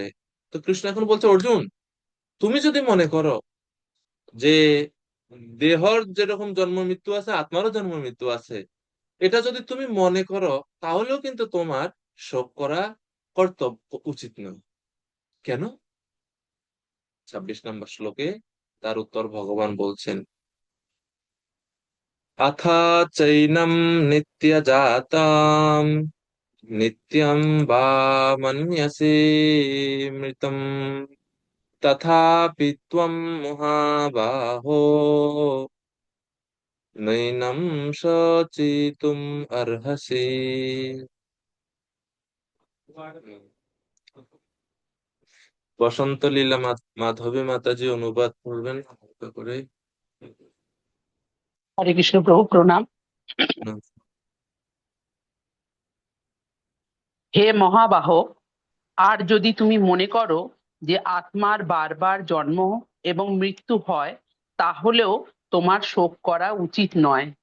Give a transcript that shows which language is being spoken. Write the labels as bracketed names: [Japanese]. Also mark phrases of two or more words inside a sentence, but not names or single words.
[Bangla] তো কৃষ্ণ এখন বলছে, অর্জুন তুমি যদি মনে করো যে দেহর যেরকম জন্ম মৃত্যু আছে, আত্মারও জন্ম মৃত্যু আছে, এটা যদি তুমি মনে করো, তাহলেও কিন্তু তোমার শোক করা কর্তব্য উচিত নয়। কেন? 26 নম্বর শ্লোকে তার উত্তর ভগবান বলছেন, [Sanskrit] अथा चैनं नित्यजाताम् नित्यं वा मन्यसे मृतम् तथापि त्वं महाबाहो नैनं शोचितुम् अर्हसि। [Bangla] বসন্ত লীলা মাধবী মাতাজি অনুবাদ করবেন হালকা করে। হরে কৃষ্ণ প্রভু, প্রণাম। হে মহাবাহ, আর যদি তুমি মনে করো যে আত্মার বারবার জন্ম এবং মৃত্যু হয়, তাহলেও তোমার শোক করা উচিত নয়।